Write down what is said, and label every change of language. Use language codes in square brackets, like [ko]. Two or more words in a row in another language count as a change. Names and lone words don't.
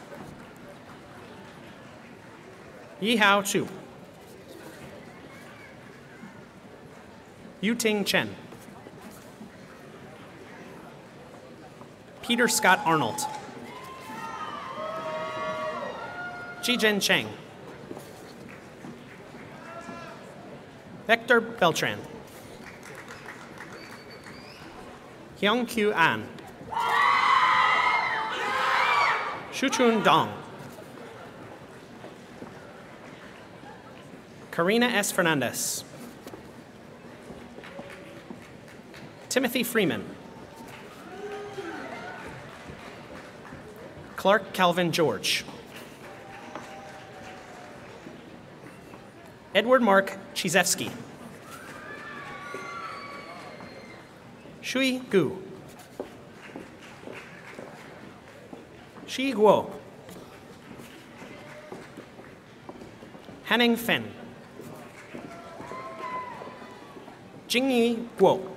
[en] Yihao Chu. Yuting Chen. Peter Scott Arnold. Jijen Cheng. Hector Beltran. Hyung Kyu An. Shuchun Dong. Karina S. Fernandez. Timothy Freeman. Clark Calvin George. Edward Mark Chizevsky. Shui Gu. Shi Guo. Hanning Fen. Jingyi Guo.